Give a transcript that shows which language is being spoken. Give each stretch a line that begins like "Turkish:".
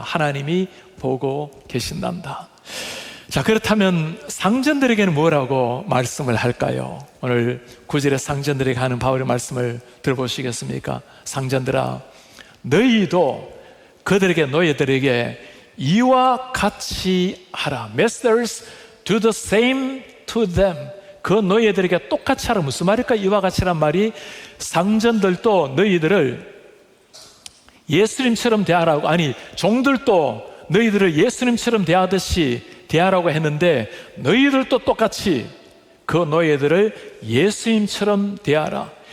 Korean: 하나님이 보고 계신단다. 자, 그렇다면 상전들에게는 뭐라고 말씀을 할까요? 오늘 9절에 상전들에게 하는 바울의 말씀을 들어보시겠습니까? 상전들아, 너희도 그들에게, 너희들에게 이와 같이 하라.
English: Masters, do the same to them.
Korean: 그 너희들에게 똑같이 하라. 무슨 말일까? 이와 같이란 말이 상전들도 너희들을 예수님처럼 대하라고, 아니 종들도 너희들을 예수님처럼 대하듯이 대하라고 했는데 너희들도 똑같이 그 너희들을 예수님처럼 대하라.